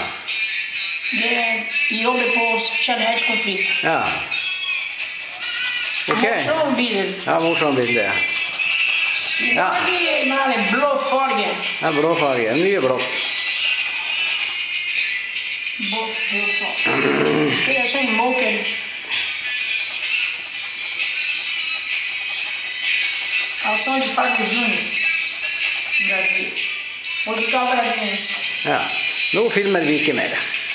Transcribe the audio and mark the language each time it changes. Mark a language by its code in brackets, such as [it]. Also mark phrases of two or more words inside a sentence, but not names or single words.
[no] Det jobber på kjærlighetskonflikt. Ja. Ok. Morsom bilde. Ja, morsom bilde. Ja. Jeg maler blå farge. Ja, blå farge. Mye blått. Blå farge. Det er sånn måker. [pt] Ação de Fábio Júnior, Brasil. Musical brasileiro. [no] Ja, nå filmer vi ikke mer.